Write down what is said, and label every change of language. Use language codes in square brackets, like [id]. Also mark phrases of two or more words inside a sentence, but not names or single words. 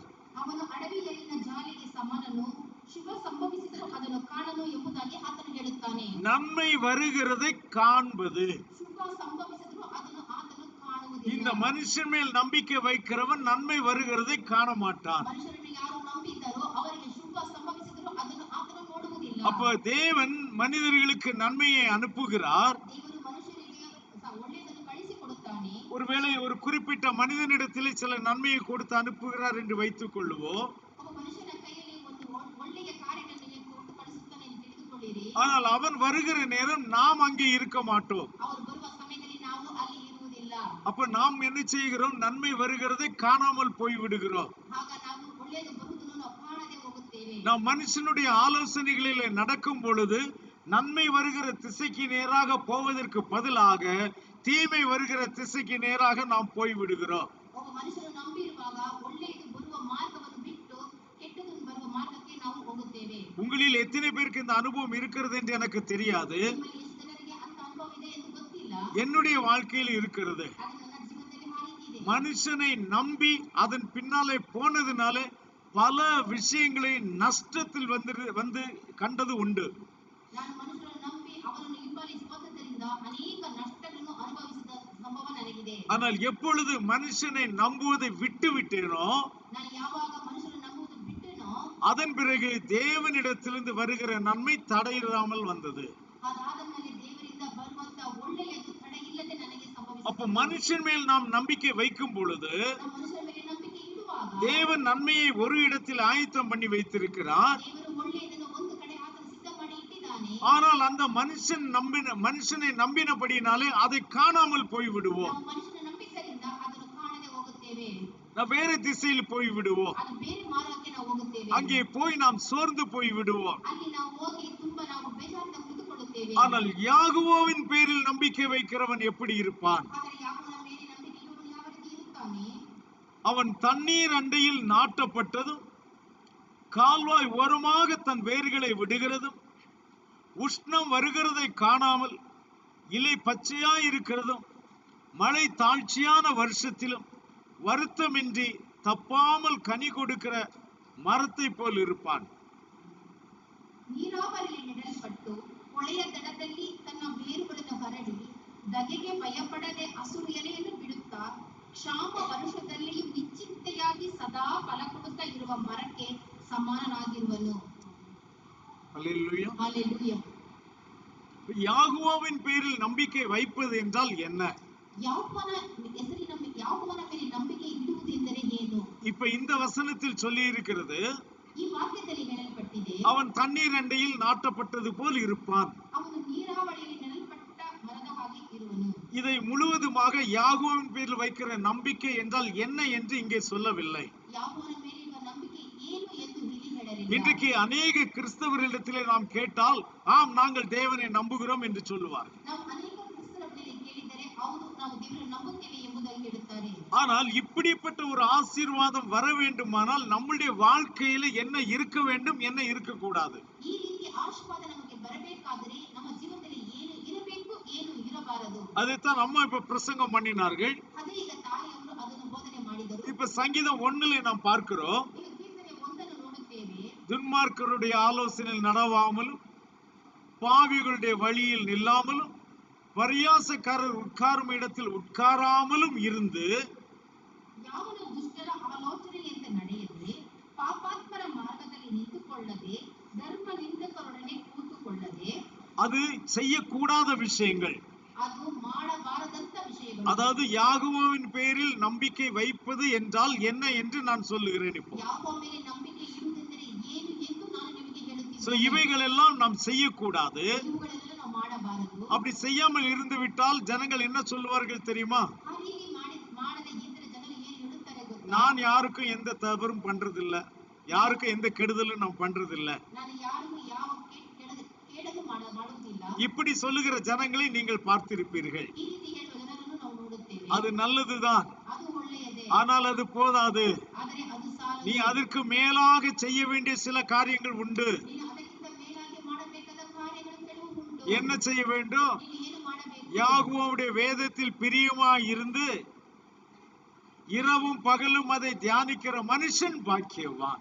[kn] ಅವನು ಅಡವಿಯಲ್ಲಿನ ಜಾಲಿಗೆ ಸಮಾನನು, ಶುಭ ಸಂಭವಿಸಿದರೂ ಅದನ್ನು ಕಾಣನು ಎಂಬುದಾಗಿ ಆತನು ಹೇಳುತ್ತಾನೆ. [ta] நன்மை வருகிறதை காண்பது. [kn] ಶುಭ ಸಂಭವಿಸಿದರೂ ಅದನ್ನು ಆತನು [ta] இந்த [kn] ಕಾಣುವುದಿಲ್ಲ. [ta] மனுஷன் மேல் நம்பிக்கை வைக்கிறவன் நன்மை வருகிறதை காண மாட்டான். [kn] ಮನುಷ್ಯರನ್ನು ಯಾರು ನಂಬಿದ್ದಾರೋ ಅವರಿಗೆ ಶುಭ ಸಂಭವಿಸಿದರೂ ಅದನ್ನು ಆತನು ನೋಡುವುದಿಲ್ಲ. [ta] அப்ப தேவன் மனிதர்களுக்கு நன்மையை அனுப்புகிறார். [kn] ದೇವರು ಮನುಷ್ಯರಿಗೆ ಒಳ್ಳೆಯದನ್ನು ಕಳಿಸಿಕೊಡುತ್ತಾನೆ. [ta] ஒருவேளை ஒரு குறிப்பிட்ட மனிதனிடத்திலே சில நன்மையை கொடுத்து அனுப்புகிறார் என்று வைத்துக் கொள்ளுவோம். [kn] ಒಬ್ಬ ಮನುಷ್ಯನ ಕೈಯಲ್ಲಿ ಒಂದು ಒಳ್ಳೆಯ ಕಾರ್ಯಗಳನ್ನು ಕೊಟ್ಟು ಕಳಿಸುತ್ತಾನೆ ಎಂದು ತಿಳಿದುಕೊಳ್ಳಿರಿ. [ta] ஆனால் அவன் வருகிற நேரம் நாம் அங்கே இருக்க மாட்டோம். [kn] ಅವರು ಬರುವ ಸಮಯದಲ್ಲಿ ನಾವು ಅಲ್ಲಿ ಇರುವುದಿಲ್ಲ. [ta] அப்ப நாம் என்ன செய்கிறோம்? நன்மை வருகிறதை காணாமல் போய் விடுகிறோம். [kn] ಆಗ ನಾವು ಒಳ್ಳೆಯದು ಬರುವುದನ್ನು ನಾವು ಕಾಣದೆ ಹೋಗುತ್ತೇವೆ. [ta] நாம் மனுஷனுடைய ஆலோசனைகளிலே நடக்கும் பொழுது நன்மை வருகிற திசைக்கு நேராக போவதற்கு பதிலாக தீமை வருகிற திசைக்கு நேராக நாம் போய் விடுகிறோம். [kn] ಒಬ್ಬ ಮನುಷ್ಯನು ನಂಬಿರುವಾಗ ಒಳ್ಳೆಯದು ಬರುವ ಮಾರ್ಗವನ್ನು ಬಿಟ್ಟು ಕೆಟ್ಟದು ಬರುವ ಮಾರ್ಗಕ್ಕೆ ನಾವು ಹೋಗುತ್ತೇವೆ. [ta] உங்களில் எத்தனை பேருக்கு இந்த அனுபவம் இருக்கிறது என்று எனக்கு தெரியாது. [kn] ನಿಮ್ಮಲ್ಲಿ ಎಷ್ಟು ಜನರಿಗೆ ಅಂತ ಅನುಭವ ಇದೆ ಎಂದು ಗೊತ್ತಿಲ್ಲ. [ta] என்னுடைய வாழ்க்கையில் இருக்கிறது. [kn] ಆದರೆ ನನ್ನ ಜೀವನದಲ್ಲಿ ಆ ರೀತಿ ಇದೆ. [ta] மனுஷனை நம்பி அதன் பின்னாலே போனதுனால பல விஷயங்களை நஷ்டத்தில் வந்து கண்டது உண்டு. [kn] ನಾನು ಮನುಷ್ಯರನ್ನು ನಂಬಿ ಅವರನ್ನು ಹಿಂಬಾಲಿಸಿ ಹೋದದ್ದರಿಂದ ಅನೇಕ ನಷ್ಟಗಳನ್ನು ಅನುಭವಿಸಿದ ಸಂಭವ ನನಗಿದೆ. [ta] ஆனால் எப்பொழுது மனுஷனை நம்புவதை விட்டு விட்டேனோ [kn] ನಾನು ಯಾವಾಗ ಮನುಷ್ಯರನ್ನು ನಂಬುವುದು ಬಿಟ್ಟೆನೋ [ta] அதன் பிறகு தேவனிடத்திலிருந்து வருகிற நன்மை தடையில்லாமல் வந்தது. [kn] ಅದಾದ ಮೇಲೆ ದೇವರಿಂದ ಬರುವಂತ ಒಳ್ಳೆಯದು ತಡೆಯಿಲ್ಲದೆ ನನಗೆ [ta] அப்ப [kn] ಸಂಭವಿಸಿತು. [ta] மனுஷன் மேல் நாம் நம்பிக்கை வைக்கும் பொழுது [kn] ನಾವು ಮನುಷ್ಯರ ಮೇಲೆ ನಂಬಿಕೆ ಇಡುವಾಗ [ta] தேவன் நன்மையை ஒரு இடத்தில் ஆயத்தம் பண்ணி வைத்திருக்கிறார். [kn] ದೇವರು ಒಳ್ಳೆಯದನ್ನು ಒಂದು ಕಡೆ ಆತನು ಸಿದ್ಧ ಮಾಡಿ ಇಟ್ಟಿದ್ದಾನೆ. [ta] ஆனால் அந்த மனுஷனை நம்பினபடினாலே அதை காணாமல் போய் விடுவோம். [kn] ನಾವು ಮನುಷ್ಯನ ನಂಬಿದ್ದರಿಂದ ಅದನ್ನು ಕಾಣದೆ ಹೋಗುತ್ತೇವೆ. [ta] நாம் வேறு திசையில் போய் விடுவோம். [kn] ಅದು ಬೇರೆ ಮಾರ್ಗಕ್ಕೆ ನಾವು ಹೋಗುತ್ತೇವೆ. [ta] அங்கே போய் நாம் சோர்ந்து போய் விடுவோம். [kn] ಅಲ್ಲಿ ನಾವು ಹೋಗಿ ತುಂಬಾ ನಾವು ಬೇಜಾರಿಂದ ಕುಳಿತುಕೊಳ್ಳುತ್ತೇವೆ. [ta] ஆனால் யாகுவோவின் பேரில் நம்பிக்கை வைக்கிறவன் எப்படி இருப்பான்? [kn] ಆದರೆ ಯಾವನ ಮೇಲೆ ನಂಬಿಕೆ ಇಡುವವನು ಯಾವ ರೀತಿ ಇರುತ್ತಾನೆ? [ta] அவன் தண்ணீர் அண்டையில் நாட்டப்பட்டதும் கால்வாய் ஓரமாக தன் வேர்களை விடுகிறதும் உஷ்ணம் வருகிறதை காணாமல் இலை பச்சையாய் இருக்கிறதும் மழை தாழ்ச்சியான வருஷத்திலும் வருத்தமின்றி தப்பாமல் கனி கொடுக்கிற மரத்தை போல் இருப்பான். [kn] ನೀರಾವರಿಯಲ್ಲಿ ನೆಡಲ್ಪಟ್ಟು ಹೊಳೆಯ ದಡದಲ್ಲಿ ತನ್ನ ಬೇರುಗಳನ್ನು ಹರಡಿ ಧಗೆಗೆ ಭಯಪಡದೆ ಹಸಿರು ಎಲೆಯನ್ನು ಬಿಡುತ್ತಾ ಕ್ಷಾಮ ವರ್ಷದಲ್ಲಿಯೂ ನಿಶ್ಚಿಂತೆಯಾಗಿ ಸದಾ ಫಲ ಕೊಡುತ್ತಾ ಇರುವ ಮರಕ್ಕೆ ಸಮಾನನಾಗಿರುವನು. [ta] அல்லேலூயா. ஹல்லேலூயா. யாகுவோவின் பேரில் நம்பிக்கை வைப்பது என்றால் என்ன? [kn] ಯಾಕೋಬನ ಹೆಸರಿನ ಯಾಕೋಬನ ಮೇಲೆ ನಂಬಿಕೆ ಇಡುವುದು ಎಂದರೆ ಏನು? [ta] இப்ப இந்த வசனத்தில் சொல்லி இருக்கிறது, [kn] ಈ ವಾಕ್ಯದಲ್ಲಿ ಹೇಳಲ್ಪಟ್ಟಿದೆ, [ta] அவன் தண்ணீர் அண்டையில் நாட்டப்பட்டது போல் இருப்பான். [kn] ಅವನು ನೀರಾವರಿಯಲ್ಲಿ ನೆಡಲ್ಪಟ್ಟ ಮರದ ಹಾಗೆ ಇರುವನು. [ta] இதை முழுவதுமாக யாகோவின் பேரில் வைக்கிற நம்பிக்கை என்றால் என்ன என்று இங்கே சொல்லவில்லை. [kn] ಯಾಕೋಬನ ಮೇಲಿರುವ ನಂಬಿಕೆ ಏನು ಎಂದು ಇಲ್ಲಿ ಹೇಳಲಿಲ್ಲ. [ta] இன்றைக்கு அநேக கிறிஸ்தவர்களிடத்திலே நாம் கேட்டால் ஆம் நாங்கள் தேவனை நம்புகிறோம் என்று சொல்லுவார். [kn] ನಾವು ಅನೇಕ ಕ್ರಿಸ್ತರ ಮೇಲೆ ಕೇಳಿದರೆ ಹೌದು ನಾವು ದೇವರನ್ನು ನಂಬುತ್ತೇವೆ ಎಂಬುದಾಗಿ ಹೇಳುತ್ತಾರೆ. [ta] ஆனால் இப்படிப்பட்ட ஒரு ஆசீர்வாதம் வர வேண்டுமானால் நம்முடைய வாழ்க்கையில என்ன இருக்க வேண்டும், என்ன இருக்கக்கூடாது? [kn] ಈ ರೀತಿ ಆಶೀರ್ವಾದ ನಮಗೆ ಬರಬೇಕಾದರೆ ನಮ್ಮ ಜೀವನದಲ್ಲಿ ಏನು ಇರಬೇಕು ಏನು ಇರಬಾರದು [ta] அதைத்தான் அம்மா இப்ப பிரசங்கம் பண்ணினார்கள். [kn] ಅದೇ ಈಗ ತಾಯಿಯವರು ಅದನ್ನು ಬೋಧನೆ ಮಾಡಿದರು. [ta] இப்ப சங்கீதம் 1 நாம் பார்க்கிறோம், [kn] ಈಗ ಕೀರ್ತನೆ 1 ನೋಡುತ್ತೇವೆ. [ta] துன்மார்க்கருடைய ஆலோசனையில் நடவாமலும் பாவிகளுடைய வழியில் நில்லாமலும் பரியாசக்காரர் உட்காரும் இடத்தில் உட்காராமலும் இருந்து [kn] ಯಾವನು ದುಷ್ಟರ ಆಲೋಚನೆಯಂತೆ ನಡೆಯದೆ ಪಾಪಾತ್ಮರ ಮಾರ್ಗದಲ್ಲಿ ನಿಂತುಕೊಳ್ಳದೆ ಧರ್ಮ ನಿಂದಕರೊಡನೆ ಕೂತುಕೊಳ್ಳದೆ. [ta] அது செய்யக்கூடாத விஷயங்கள். [kn] ಅದು ಮಾಡಬಾರದಂತ ವಿಷಯಗಳು. [ta] அதாவது யாகுவோவின் பேரில் நம்பிக்கை வைப்பது என்றால் என்ன என்று நான் சொல்லுகிறேன். இப்போ [kn] ಯಾಕೋಬ ಮೇಲೆ ನಂಬಿಕೆ ಇಡುವುದೆಂದರೆ ಏನು ಎಂದು ನಾನು ನಿಮಗೆ [ta] சோ [kn] ಹೇಳುತ್ತಿದ್ದೇನೆ. [ta] இவைகள் எல்லாம் நாம் செய்யக்கூடாது. [kn] ಇವುಗಳೆಲ್ಲ ನಾವು ಮಾಡಬಾರದು. [ta] அப்படி செய்யாமல் இருந்து விட்டால் ஜனங்கள் என்ன சொல்லுவார்கள் தெரியுமா? [kn] ಆ ರೀತಿ ಮಾಡದೆ ಇದ್ದರೆ ಜನರು ಏನು [ta] நான் யாருக்கும் எந்த தவறும் பண்றதில்ல, யாருக்கும் எந்த கெடுதலும் நான் பண்றதில்ல, [kn] ನಾನು ಯಾರಿಗೂ ಯಾವ ಕೇಡನ್ನು ಮಾಡುವುದಿಲ್ಲ. [ta] இப்படி சொல்லுகிற ஜனங்களை நீங்கள் பார்த்திருப்பீர்கள். [kn] ಈ ರೀತಿ ಹೇಳುವ ಜನರನ್ನು ನಾವು ನೋಡುತ್ತೇವೆ. [ta] அது நல்லதுதான், [kn] ಅದು ಒಳ್ಳೆಯದೇ, [ta] ஆனால் அது போதாது. [kn] ಆದರೆ ಅದು ಸಾಲದು. [ta] நீ அதற்கு மேலாக செய்ய வேண்டிய சில காரியங்கள் உண்டு. [kn] ನೀನು ಅದಕ್ಕಿಂತ ಮೇಲಾಗಿ ಮಾಡಬೇಕಾದ ಕಾರ್ಯಗಳು ಕೆಲವು ಉಂಟು. [ta] என்ன செய்ய வேண்டும்? [kn] ನೀನು ಏನು ಮಾಡಬೇಕು? [ta] யாகோவுடைய வேதத்தில் பிரியமாய் இருந்து இரவும் பகலும் அதை தியானிக்கிற மனுஷன் பாக்கியவான்.